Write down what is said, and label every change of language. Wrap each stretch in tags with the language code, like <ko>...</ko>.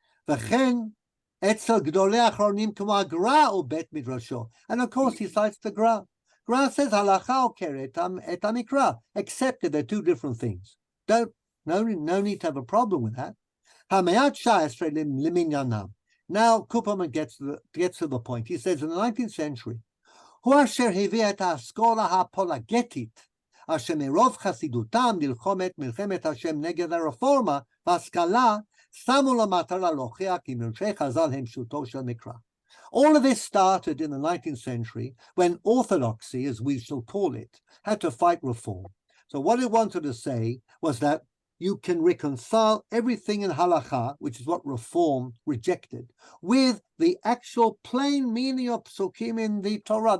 <en>And of course he cites the Gra. Gra says</en> <he>halacha okeret et amikra,</he> <en>except that they're 2 different things. No need to have a problem with that. Now Cooperman gets to the point. He says in the 19th century,</en> <he>hu asher hevia et haskola hapologetit אשר מרוב חסידותם נלחמת מלחמת השם נגד הרפורמה והשכלה, שמו למטרה להוכיח כי מרשי חז"ל הם פשוטו של מקרא.</he> <en>All of this started in the 19th century when orthodoxy, as we shall call it, had to fight reform. So what it wanted to say was that you can reconcile everything in halakha, which is what reform rejected, with the actual plain meaning of psukim in the Torah.</en>